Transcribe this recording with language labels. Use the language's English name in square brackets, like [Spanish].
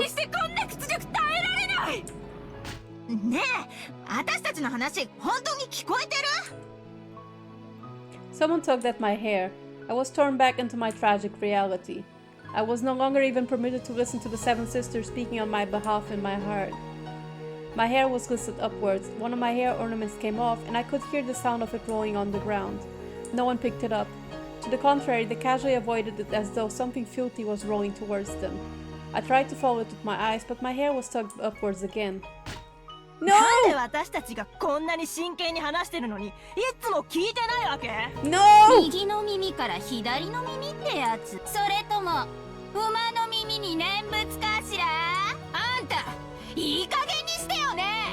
[Japanese] にしてこんな屈辱耐えられない。ねえ、私たちの話本当に聞こえてる？ [English] Someone tugged at my hair. I was torn back into my tragic reality. I was no longer even permitted to listen to the Seven Sisters speaking on my behalf in my heart. My hair was twisted upwards. One of my hair ornaments came off, and I could hear the sound of it rolling on the ground. No one picked it up. To the contrary, they casually avoided it as though something filthy was rolling towards them. I tried to follow it with my eyes, but my hair was tugged upwards again. [Japanese] なんで [English] No! [Japanese] 私たちがこんなに真剣に話してるのにいつも聞いてないわけ？ [English] No! [Japanese] 右の耳から左の耳ってやつ。それとも馬の耳に念仏かしら？あんたいい加減にしてよね。